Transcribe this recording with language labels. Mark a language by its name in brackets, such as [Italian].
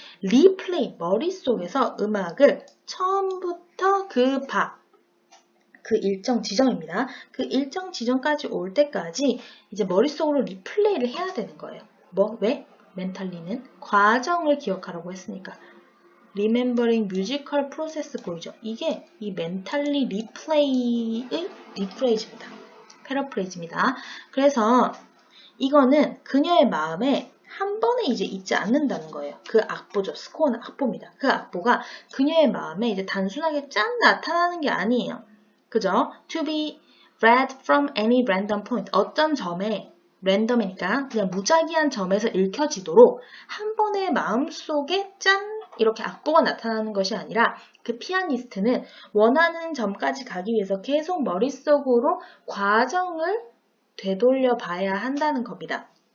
[Korean] 리플레이, 머릿속에서 음악을 처음부터 그 일정 지점입니다. 그 일정 지점까지 올 때까지 이제 머릿속으로 리플레이를 해야 되는 거예요. 왜? 멘탈리는 과정을 기억하라고 했으니까. [English] Remembering musical process [Korean] 보이죠? 이게 이 멘탈리 리플레이의 리프레이즈입니다. 패러프레이즈입니다. 그래서 이거는 그녀의 마음에 한 번에 이제 잊지 않는다는 거예요. 그 악보죠. 스코어는 악보입니다. 그 악보가 그녀의 마음에 이제 단순하게 짠 나타나는 게 아니에요. 그죠? [English] To be read from any random point. [Korean] 어떤 점에 랜덤이니까 그냥 무작위한 점에서 읽혀지도록 한 번에 마음속에 짠 이렇게 악보가 나타나는 것이 아니라 그 피아니스트는 원하는 점까지 가기 위해서 계속 머릿속으로 과정을 되돌려 봐야 한다는 겁니다.